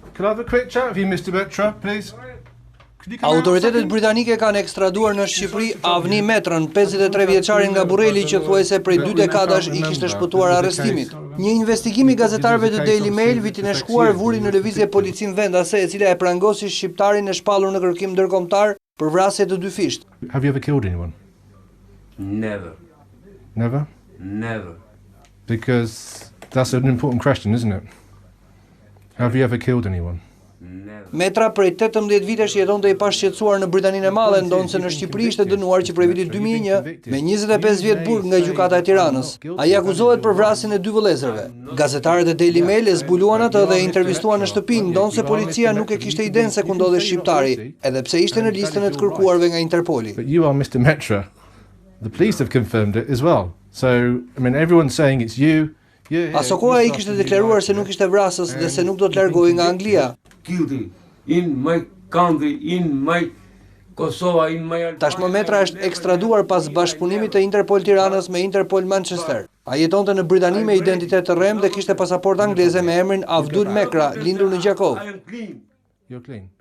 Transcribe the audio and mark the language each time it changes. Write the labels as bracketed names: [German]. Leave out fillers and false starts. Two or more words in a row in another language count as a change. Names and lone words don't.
[English] Could I have a quick chat with you, Mr. Metra, please? [Albanian] Autoritetet britanike kanë ekstraduar në Shqipëri Avni Metrën, 53 vjeçarin nga Burreli që thuajse prej 2 dekadash i kishte shpëtuar arrestimit. Një investigim i gazetarëve të Daily Mail vitin e shkuar vuri në lëvizje policin vendase, e cila e prangosi shqiptarin e shpallur në kërkim ndërkombëtar për vrasje të 2 fisht. [English] Have you ever killed anyone? Never. Never? Never. Because that's an important question, isn't it? Have you ever killed anyone? [Albanian] Metra prej 18 vitesh jetonte i pashqetësuar në Britaninë e Madhe, ndonse në Shqipëri ishte dënuar që prej vitit 2001 me 25 vjet burg nga gjykata e Tiranës. Ai akuzohet për vrasjen e 2 vëllezërve. Gazetarët e Daily Mail e zbuluan atë dhe e intervistuan në shtëpi, ndonse policia nuk e kishte idenë se ku ndodhej shqiptari, edhe pse ishte në listën e të kërkuarve nga Interpoli. [English] But you are Mr. Metra. The police have confirmed it as well. So, I mean, everyone's saying it's you. [Albanian] Aso koha ai kishte deklaruar se nuk ishte vrasës dhe se nuk do të largohej nga Anglia. [English] Guilty in my country, in my Kosova, in my... [Albanian] Tashmë Metra është ekstraduar pas bashkëpunimit të Interpol Tiranës me Interpol Manchester. Ai jetonte në Britani me identitet të rrem dhe kishte pasaportë angleze me emrin Avdul Mekra, lindur në Gjakov. [English] You're clean.